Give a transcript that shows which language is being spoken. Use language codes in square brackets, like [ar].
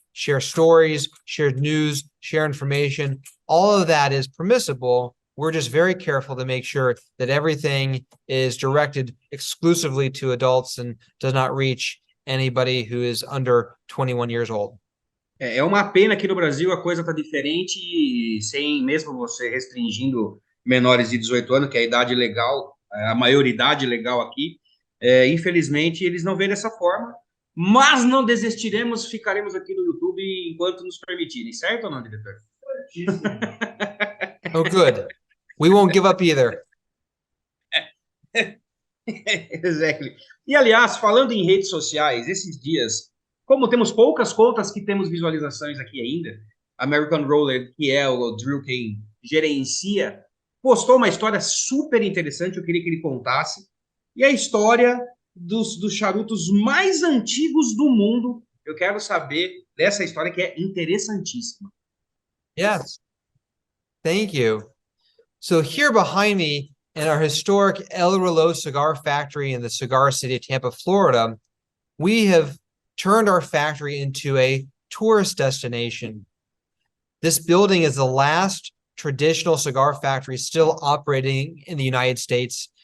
[en] share stories, share news, share information. All of that is permissible. We're just very careful to make sure that everything is directed exclusively to adults and does not reach anybody who is under 21 years old. [pt] É uma pena que no Brasil a coisa está diferente, e sem mesmo você restringindo menores de 18 anos, que é a idade legal, a maioridade legal aqui, infelizmente eles não veem dessa forma, mas não desistiremos, ficaremos aqui no YouTube enquanto nos permitirem, certo ou não, diretor? [en] Oh, good. We won't give up either. Exactly. [pt] E, aliás, falando em redes sociais, esses dias, como temos poucas contas que temos visualizações aqui ainda, American Roller, que é o Drew quem gerencia, postou uma história super interessante, eu queria que ele contasse, e a história dos charutos mais antigos do mundo. Eu quero saber dessa história que é interessantíssima. [en] Yes. Thank you. So here behind me in our historic El Reloj cigar factory in the cigar city of Tampa, Florida, we have turned our factory into a tourist destination. This building is the last traditional cigar factory still operating in the United States.